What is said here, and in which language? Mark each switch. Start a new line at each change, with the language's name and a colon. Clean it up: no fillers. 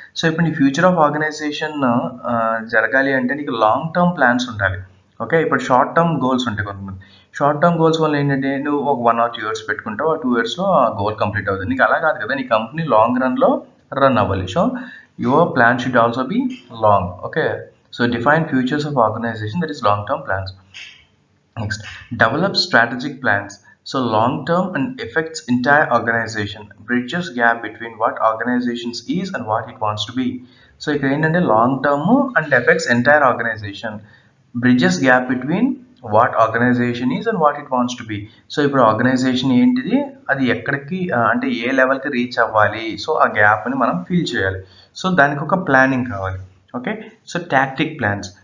Telugu: So ఇప్పుడు నీ future of organisation జరగాలి అంటే నీకు లాంగ్ టర్మ్ ప్లాన్స్ ఉండాలి. ఓకే, ఇప్పుడు షార్ట్ టర్మ్ గోల్స్ ఉంటాయి కొంతమంది. షార్ట్ టర్మ్ గోల్స్ వల్ల ఏంటంటే నువ్వు ఒక 1 or 2 years పెట్టుకుంటావు, ఆ 2 yearsలో ఆ గోల్ కంప్లీట్ అవుతుంది. నీకు అలా కాదు కదా, నీ కంపెనీ లాంగ్ రన్లో రన్ అవ్వాలి.
English: So your plan should also be long. Okay, so define futures of organization, that is long term plans. Next, develop strategic plans. So long term and affects entire organization, bridges gap between what organizations is and what it wants to be. So
Telugu: ఇక్కడ ఏంటంటే
English: Long term and effects entire organization, bridges gap between what organization is and what it wants to be.
Telugu: So ఇప్పుడు organisation ఏంటిది, అది ఎక్కడికి అంటే ఏ లెవెల్కి reach అవ్వాలి, so ఆ గ్యాప్ని మనం ఫిల్ చేయాలి. సో దానికి ఒక ప్లానింగ్ కావాలి. Okay, so tactic plans.